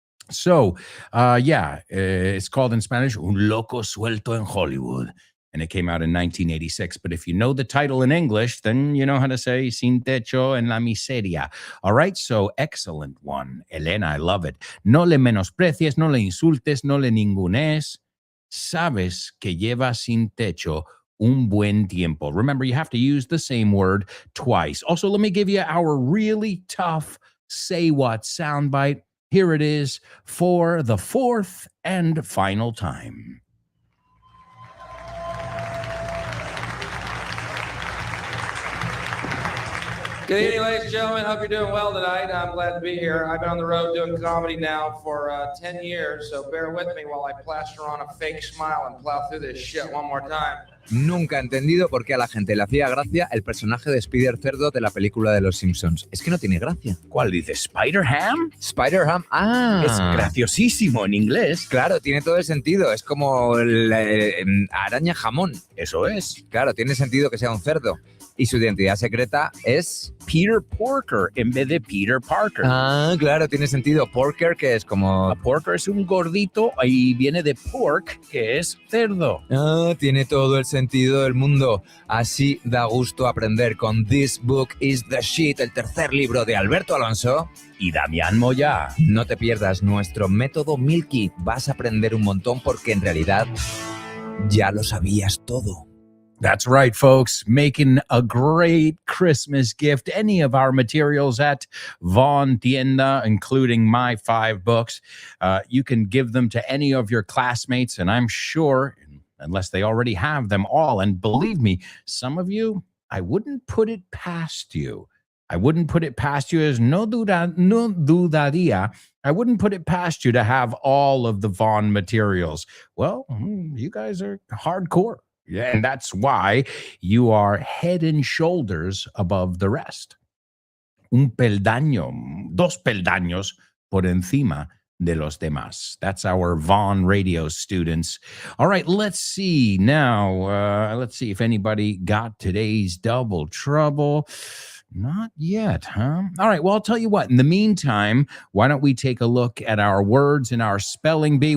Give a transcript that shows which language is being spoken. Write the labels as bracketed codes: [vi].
[en] So, it's called in Spanish, Un Loco Suelto en Hollywood. And it came out in 1986. But if you know the title in English, then you know how to say Sin Techo en la Miseria. All right, so excellent one. Elena, I love it. [es] No le menosprecies, no le insultes, no le ningunes. Sabes que lleva sin techo un buen tiempo. [en] Remember, you have to use the same word twice. Also, let me give you our really tough say what soundbite. Here it is for the fourth and final time. Good evening, ladies and gentlemen. Hope you're doing well tonight. I'm glad to be here. I've been on the road doing comedy now for 10 years, so bear with me while I plaster on a fake smile and plow through this shit one more time. [es] Nunca he entendido por qué a la gente le hacía gracia el personaje de Spider Cerdo de la película de los Simpsons. Es que no tiene gracia. ¿Cuál dice? ¿Spider-Ham? Spider-Ham, Es graciosísimo en inglés. Claro, tiene todo el sentido. Es como la araña jamón. Eso es. Claro, tiene sentido que sea un cerdo. Y su identidad secreta es Peter Porker en vez de Peter Parker. Ah, claro, tiene sentido. Porker, que es como... A porker es un gordito y viene de pork, que es cerdo. Ah, tiene todo el sentido del mundo. Así da gusto aprender con This Book is the Shit, el tercer libro de Alberto Alonso y Damián Moya. No te pierdas nuestro método Milky. Vas a aprender un montón porque en realidad ya lo sabías todo. [en] That's right, folks. Making a great Christmas gift. Any of our materials at Von Tienda, including my 5 books, you can give them to any of your classmates, and I'm sure, unless they already have them all, and believe me, some of you, I wouldn't put it past you. I wouldn't put it past you as [es] no dudaría. [en] I wouldn't put it past you to have all of the Von materials. Well, you guys are hardcore. Yeah, and that's why you are head and shoulders above the rest. [es] Un peldaño, 2 peldaños por encima de los demás. [en] That's our Von Radio students. All right, let's see now. Let's see if anybody got today's double trouble. Not yet, huh? All right, well, I'll tell you what. In the meantime, why don't we take a look at our words and our spelling bee?